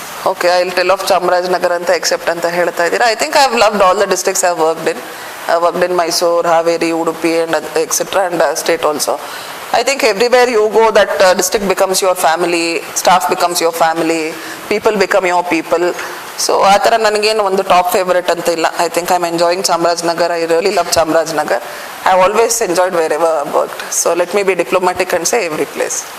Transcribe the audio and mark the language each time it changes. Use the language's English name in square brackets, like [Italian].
[English] Okay, I'll tell of Chamarajanagar anta except anta [Kannada] ಹೇಳ್ತಾ ಇದ್ದೀರಾ. [English] I think I've loved all the districts I've worked in. I worked in Mysore, Haveri, Udupi and etc. and state also. I think everywhere you go, that district becomes your family, staff becomes your family, people become your people. [Kannada] So ಆ ಥರ ನನಗೇನು ಒಂದು top favourite ಅಂತ ಇಲ್ಲ. [English] I think I'm enjoying Chamarajanagar. I really love Chamarajanagar. I've always enjoyed wherever I've worked. So let me be diplomatic and say every place.